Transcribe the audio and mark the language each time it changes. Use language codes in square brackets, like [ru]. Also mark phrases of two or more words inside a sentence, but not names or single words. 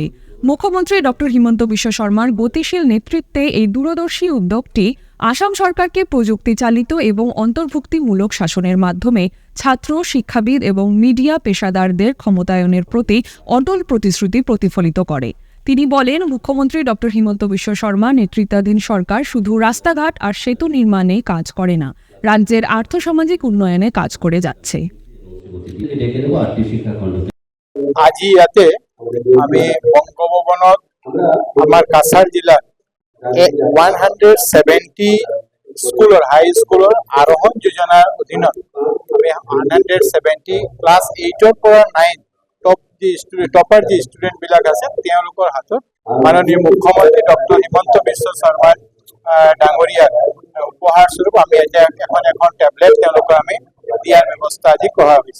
[bn] মুখ্যমন্ত্রী ডক্টর হিমন্ত বিশ্ব শর্মার গতিশীল নেতৃত্বে এই দূরদর্শী উদ্যোগটি আসাম সরকারকে প্রযুক্তি চালিত এবং অন্তর্ভুক্তিমূলক শাসনের মাধ্যমে ছাত্র, শিক্ষাবিদ এবং মিডিয়া পেশাদারদের ক্ষমতায়নের প্রতি অটল প্রতিশ্রুতি প্রতিফলিত করে। তিনি বলেন, মুখ্যমন্ত্রী ডক্টর হিমন্ত বিশ্ব শর্মা নেতৃত্বাধীন সরকার শুধু রাস্তাঘাট আর সেতু নির্মাণে কাজ করে না, রাজ্যের আর্থসামাজিক উন্নয়নে কাজ করে যাচ্ছে। [as] আজি ইয়াতে আমি বঙ্গভবনত আমাৰ কাছাৰ জিলাৰ 170 স্কুলৰ হাই স্কুলৰ আৰোহণ যোজনাৰ অধীনত আমি 170 ক্লাছ 8ৰ পৰা 9 টপাৰ যি ষ্টুডেণ্ট বিলাক আছে তেওঁলোকৰ হাতত মাননীয় মুখ্যমন্ত্ৰী ডক্টৰ হিমন্ত বিশ্ব শৰ্মাৰ ডাঙৰীয়াৰ উপহাৰ স্বৰূপ আমি এতিয়া এখন টেবলেট তেওঁলোকক আমি দিয়াৰ ব্যৱস্থা আজি কৰা হৈছে।